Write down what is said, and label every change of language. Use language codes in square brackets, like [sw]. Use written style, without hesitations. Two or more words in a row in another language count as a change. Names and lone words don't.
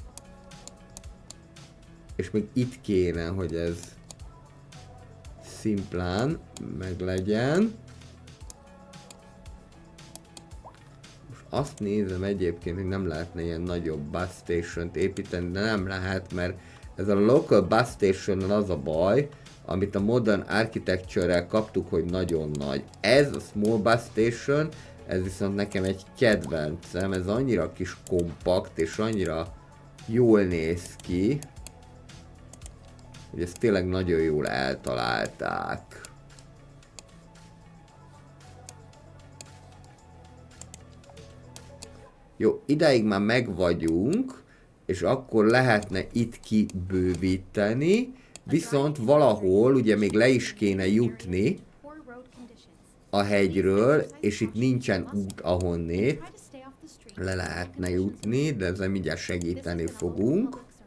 [hu] És még itt kéne, hogy ez szimplán meglegyen. Most azt nézem egyébként, hogy nem lehetne ilyen nagyobb [en] bus station-t [hu] építeni, de nem lehet, mert ez a [en] local bus station [hu] az a baj, amit a [en] modern architecture-rel [hu] kaptuk, hogy nagyon nagy. Ez a [en] small bus station, [hu] ez viszont nekem egy kedvencem, ez annyira kis kompakt és annyira jól néz ki, hogy ezt tényleg nagyon jól eltalálták. Jó, idáig már meg vagyunk, és akkor lehetne itt kibővíteni, viszont valahol ugye még le is kéne jutni a hegyről, és itt nincsen út ahonnét le lehetne jutni, de ezzel mindjárt segíteni fogunk.